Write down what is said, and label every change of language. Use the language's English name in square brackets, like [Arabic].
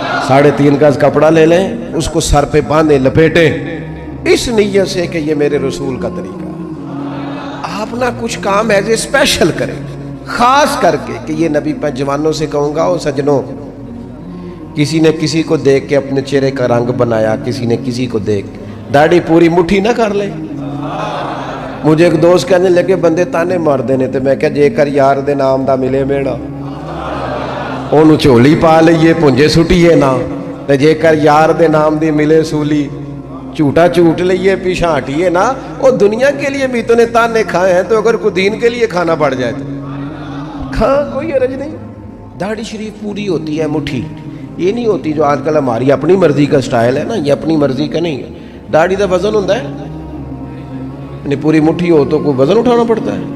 [Urdu] 3.5 گز کپڑا لے لیں، اس کو سر پہ باندھیں، لپیٹیں، اس نیت سے کہ یہ میرے رسول کا طریقہ ہے. آپ نہ کچھ کام [English] as a special [Urdu] کریں، خاص کر کے کہ یہ نبی میں جوانوں سے کہوں گا، او سجنوں، کسی نے کسی کو دیکھ کے اپنے چہرے کا رنگ بنایا، کسی نے کسی کو دیکھ داڑھی پوری مٹھی نہ کر لے. [Punjabi] مجھے ایک دوست کہنے لگے بندے تانے مار دینے تے میں کہا جے کر یار دے نام دا ملے میڑا انہوں چولی پا لئیے پنجے سٹیے نا، تے جے کر یار دے نام دی ملے سولی چوٹا چوٹ لئیے پیچھا ہٹیے نا. [Urdu] وہ دنیا کے لیے بھی تو نے تانے کھائے ہیں، تو اگر کوئی دین کے لیے کھانا پڑ جائے تو کھا، کوئی حرج نہیں. داڑھی شریف پوری ہوتی ہے مٹھی، یہ نہیں ہوتی جو آج کل ہماری اپنی مرضی کا سٹائل ہے نا، یہ اپنی مرضی کا نہیں ہے. داڑھی دا وزن ہوتا ہے، یعنی پوری مٹھی ہو تو کوئی وزن اٹھانا پڑتا ہے.